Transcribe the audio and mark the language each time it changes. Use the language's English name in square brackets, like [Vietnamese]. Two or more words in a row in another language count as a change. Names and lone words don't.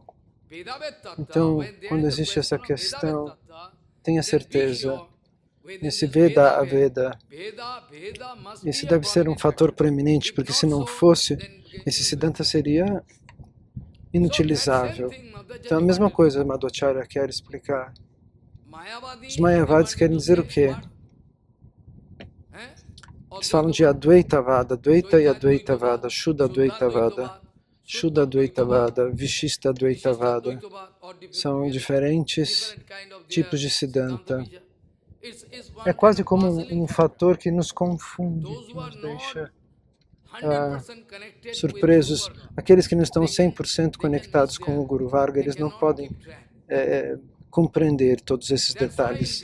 [Portuguese] Então, quando existe essa questão, tenha certeza, nesse Veda a Veda, esse deve ser um fator proeminente, porque se não fosse, esse Siddhanta seria inutilizável. Então, a mesma coisa Madhvacharya quer explicar. Os Mayavadis querem dizer o quê? Eles falam de Advaitavada, Dvaita e Advaitavada, Shuddha Advaitavada, Shuddha Advaitavada, Vishishta Advaitavada. São diferentes tipos de Siddhanta. É quase como um fator que nos confunde, que nos deixa surpresos. Aqueles que não estão 100% conectados com o Guru Varga, eles não podem compreender todos esses detalhes.